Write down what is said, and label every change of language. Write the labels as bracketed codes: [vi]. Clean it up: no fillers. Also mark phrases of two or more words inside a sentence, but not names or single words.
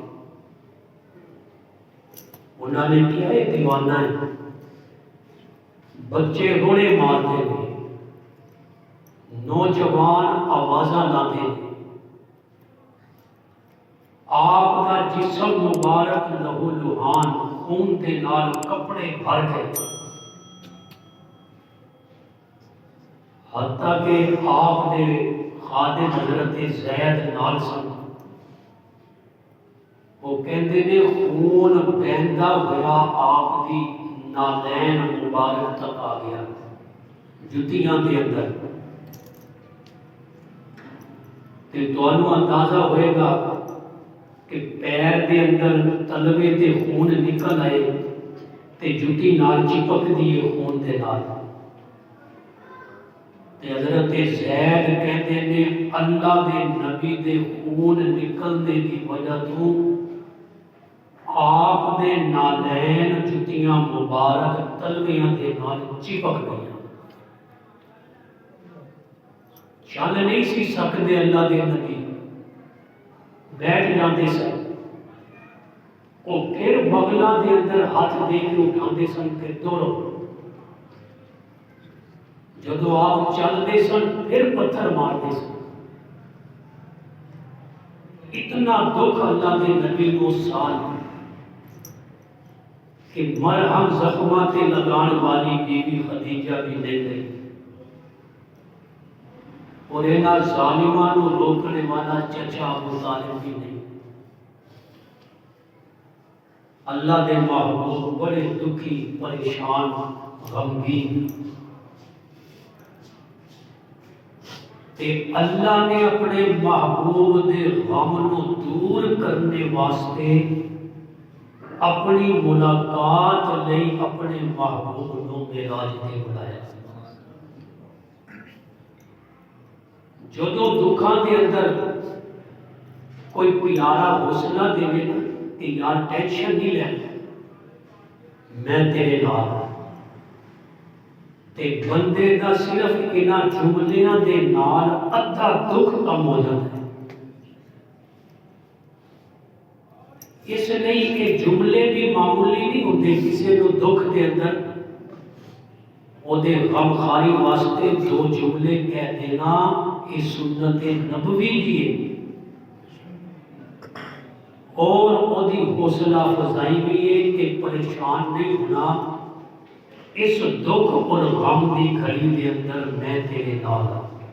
[ur] انہوں نے کیا ہے دیوانہ ہے، بچے روڑے مارتے ہیں، نوجوان آوازاں لاتے ہیں، آپ کا جسم مبارک لہو لہان [pa] خون دے نال کپڑے بھر گئے، حتیٰ کہ آپ نے خادم حضرت زید نال سن، وہ کہندے نے خون بہندا ہوا آپ دی نالین مبارک تک آ گیا، جتیاں دے اندر۔ تے تانوں اندازہ ہوئے گا کہ پیر دے اندر تلوے تے خون نکل آئے تے جتی نال چپک دیے خون دے نال۔ تے حضرت زید کہتے نے اللہ دے نبی دے خون نکلنے دی وجہ تو آپ دے نالین جتیاں مبارک تلویاں دے نال چپک گئیاں، چل نہیں سی سکتے اللہ دے نبی، بیٹھ جاندے سن، وہ پھر بغلاں دے اندر ہاتھ دے کے اٹھاندے سن کہ دوڑو، جدو آپ چلتے سن پھر پتھر مارتے سن۔ اتنا دکھ اللہ دے نبی کو سال کہ مرہم زخماں تے لگان والی بی بی خدیجہ بھی نہیں گئی، اور اینا ظالمان کو روکنے والا چچا ابو طالب بھی نہیں۔ اللہ دے محبوب بڑے دکھی پریشان غمگین، تے اللہ نے اپنے محبوب دے غم نو دور کرنے واسطے اپنی ملاقات لئی اپنے محبوب نو معراج تے بلایا۔ جدو دکھاں دے اندر کوئی پیارا حوصلہ دے نا کہ یار ٹینشن نہیں لینا، میں تیرے نال ہاں، تے بندے دا صرف انہاں جملیاں دے نال ادھا دکھ کم ہو جاتا ہے۔ [ur] اس لیے کہ جملے بھی معمولی نہیں ہوتے، کسی کو [pa] دکھ دے اندر او دے غم خاری واسطے دو جملے کہہ دینا کہ سنت نبوی دیئے، اور او دی حوصلہ افزائی بھی ہے کہ پریشان نہیں ہونا، اس دکھ اور غم دی گھڑی دے اندر میں تیرے نال ہاں۔